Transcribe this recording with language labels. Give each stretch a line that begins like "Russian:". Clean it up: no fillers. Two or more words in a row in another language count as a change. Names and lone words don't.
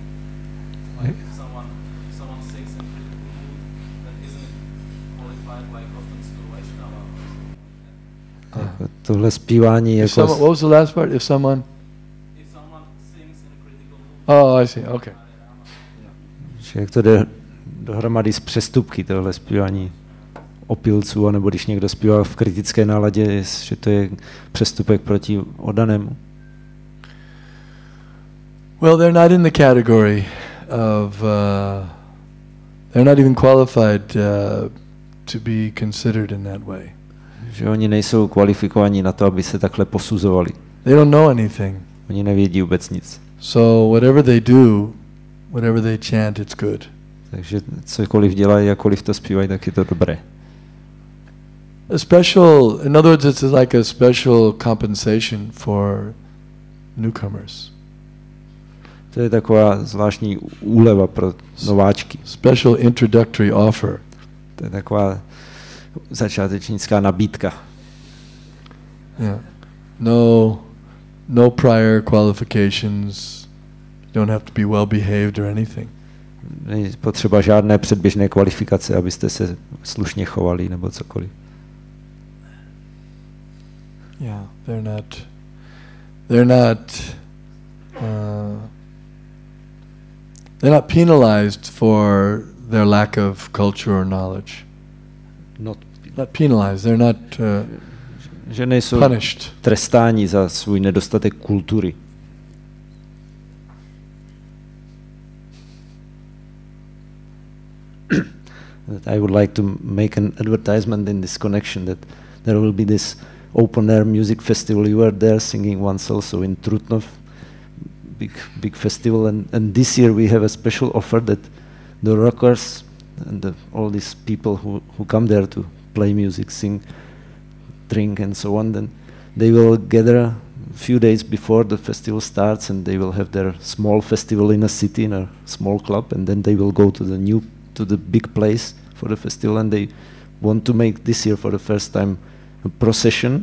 English: Like if someone sings in critical mood, then isn't it qualified like offense to Vaishnava?
Czech: Tohle zpívání je jako...
English: What was the last part? If someone Sings in a critical mood. Oh, I see. Okay.
Czech: Jak to jde dohromady s přestupky, tohle zpívání opilců, anebo když někdo zpívá v kritické náladě, že to je přestupek proti oddanému.
English: Well, they're not in the category of, they're not even qualified to be considered in that way.
Czech: Že oni nejsou kvalifikovaní na to, aby se takhle posuzovali.
English: They don't know anything.
Czech: Oni nevědí vůbec nic.
English: So whatever they do, whatever they chant, it's good.
Czech: Takže cokoliv dělají, jakkoliv to zpívají, tak je to dobré.
English: A special, in other words, it's like a special compensation for newcomers.
Czech: To je taková zvláštní úleva pro nováčky.
English: Special introductory offer.
Czech: To je taková začátečnická nabídka.
English: Yeah. No prior qualifications. You don't have to be well behaved or anything.
Czech: Není potřeba žádné předběžné kvalifikace, abyste se slušně chovali nebo cokoliv.
English: Yeah, they're not penalized for their lack of culture or knowledge. Not penalized. They're not
Czech: že nejsou
English: punished.
Czech: Trestáni za svůj nedostatek kultury.
English: I would like to make an advertisement in this connection that there will be this open air music festival. You were there singing once also in Trutnov, big festival, and this year we have a special offer that the rockers and all these people who come there to play music, sing, drink and so on, then they will gather a few days before the festival starts and they will have their small festival in a city, in a small club, and then they will go to the big place for the festival, and they want to make this year for the first time a procession.